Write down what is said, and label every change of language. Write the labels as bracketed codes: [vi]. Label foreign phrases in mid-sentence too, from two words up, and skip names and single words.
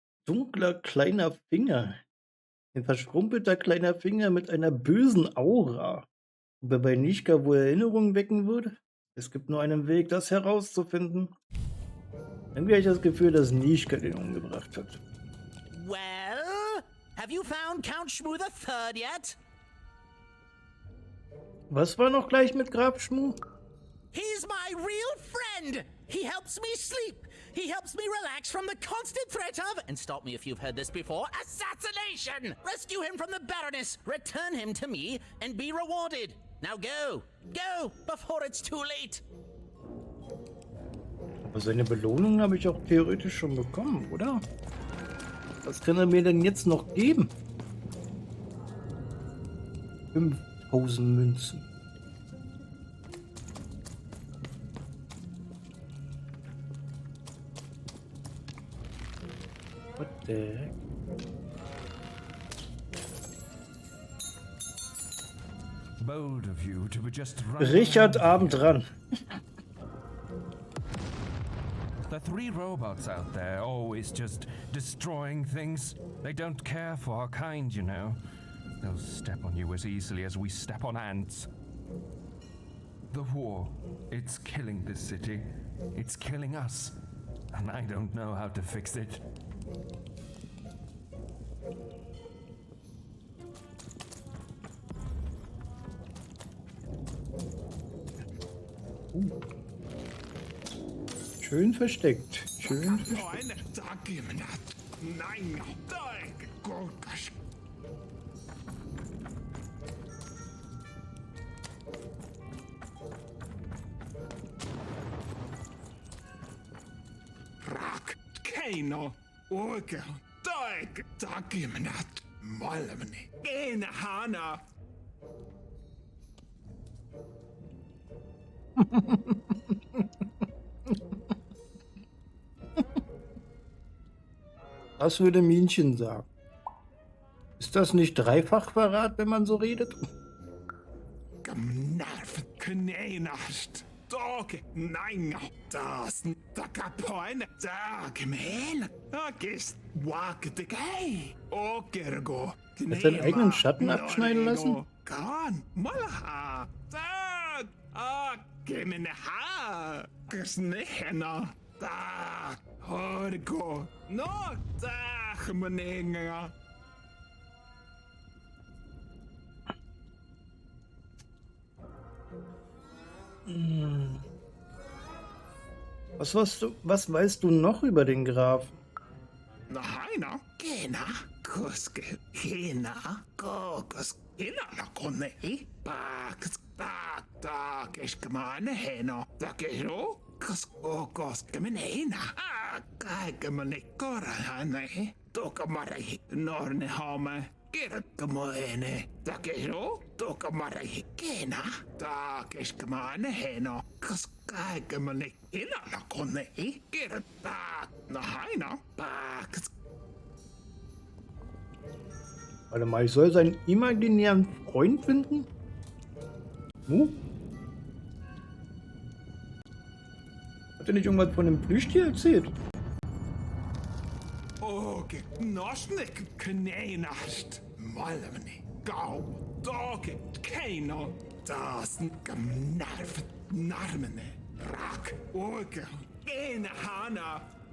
[de] dunkler kleiner Finger. Ein verschrumpelter kleiner Finger mit einer bösen Aura. Ob er bei Nischka wohl Erinnerungen wecken würde? Es gibt nur einen Weg, das herauszufinden. Irgendwie habe ich das Gefühl, dass Nischka den umgebracht hat. [en] Well, have you found Count Shmoo III yet? [de] Was war noch gleich mit Graf Schmu? [en] He's my real friend. He helps me sleep. He helps me relax from the constant threat of, and stop me if you've heard this before, assassination. Rescue him from the Baroness, return him to me, and be rewarded. Now go. Go, before it's too late. [de] Aber seine Belohnung habe ich auch theoretisch schon bekommen, oder? Was kann er mir denn jetzt noch geben? 5000 Münzen. [en] What the heck? Bold of you to be just Richard Abendran. The 3 robots out there always just destroying things. They don't care for our kind, you know. They'll step on you as easily as we step on ants. The war, it's killing this city. It's killing us. And I don't know how to fix it. [de] Schön versteckt. Schön versteckt. Rak, keino, orgel, doig, dagimenat, malamni, ene hana. Was würde Minchen sagen? Ist das nicht Dreifachverrat, wenn man so redet? Gmnarf, kneinast, dog, nein, das, da kapoin, da, gemel, agist, wak, de gay, ogergo, Hat seinen eigenen Schatten abschneiden lassen? Kan, malaha, da, gemenha, gesnehena, da, horgo, no, da, gemenenga. Was weißt du noch über den Grafen? Na, heina, gena, kuske, hina, kokos, hina, na, konne, baks, tak, eskemane, hena, takero, kas, kokos, kemenena, kaikemane, korahane, tokamare, norne, hame, kirkkamoene, takero, tokamare, kena, tak, eskemane, hena, kas, kaikemane, hina, na, konne, kirkka, na, heina, baks. Warte mal, ich soll seinen imaginären Freund finden? Hat er nicht irgendwas von dem Plüschtier erzählt? Oge, nosnik, kneinast, malamni, gau, doge, keino, das, gmnarf, narmene, rak, oge, ene hana.